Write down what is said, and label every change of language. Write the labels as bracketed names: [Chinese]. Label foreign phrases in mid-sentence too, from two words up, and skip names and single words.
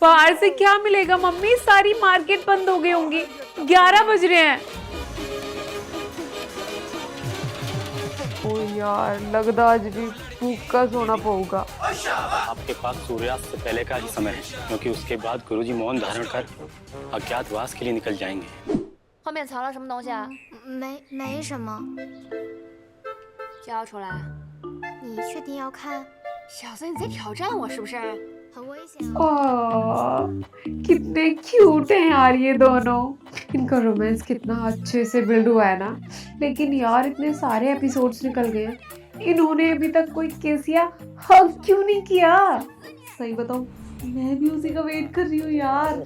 [Hindi] बाहर से क्या मिलेगा मम्मी, सारी मार्केट बंद हो गई होंगी, 11 बज रहे हैं। ओ यार, लगता आज भी भूख का सोना पड़ेगा। आपके पास सूर्यास्त से पहले का ही समय है, क्योंकि उसके बाद गुरुजी मौन धारण कर अज्ञातवास के लिए निकल जाएंगे। [Chinese] 后面藏了什么东西啊？没什么，交出来！你确定要看？小子，你在挑战我是不是？很危险。 [Hindi] कितने क्यूट हैं यार ये दोनों। इनका रोमांस कितना अच्छे से बिल्ड हुआ है ना। लेकिन यार इतने सारे एपिसोड्स निकल गए हैं, इन्होंने अभी तक कोई किस या हग क्यों नहीं किया? सही बताऊं, मैं भी उसी का वेट कर रही हूँ यार।